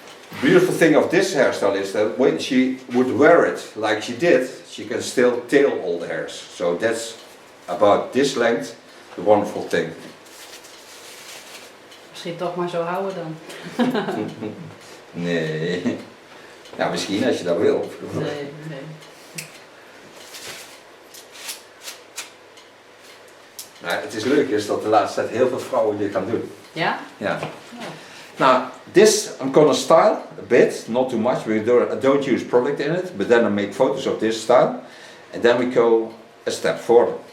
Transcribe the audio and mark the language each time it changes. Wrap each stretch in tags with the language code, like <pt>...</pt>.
<en>The beautiful thing of this hairstyle is that when she would wear it like she did, she can still tail all the hairs. So that's about this length, the wonderful thing.</en> <nl>Misschien toch maar zo houden dan. Nee. Ja, misschien als je dat wil. Nee. Nou, het is leuk is dat de laatste tijd heel veel vrouwen dit gaan doen. Ja? Ja.</nl> <en>Now, this I'm gonna style a bit, not too much. I don't use product in it, but then I make photos of this style, and then we go a step forward.</en>